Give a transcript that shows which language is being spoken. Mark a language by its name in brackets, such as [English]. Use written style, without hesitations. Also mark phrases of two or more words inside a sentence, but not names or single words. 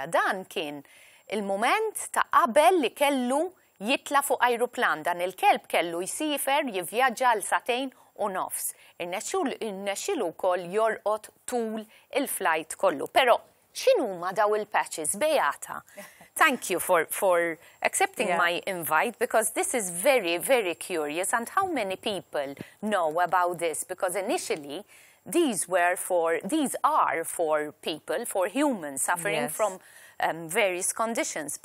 [Maltese] Dan kien il-mument ta' qabel li kellu jitla fuq ajruplan. Dan il-kelb kellu jsifer jivvjaġġa għal satejn u nofs. Irnexxielu wkoll jorqod tul il-flight kollu. Però x'inhuma daw il-patches, Beata? [English] Thank you for accepting my invite, because this is very, very curious. And how many people know about this? Because initially, these are for people, for humans suffering from various conditions.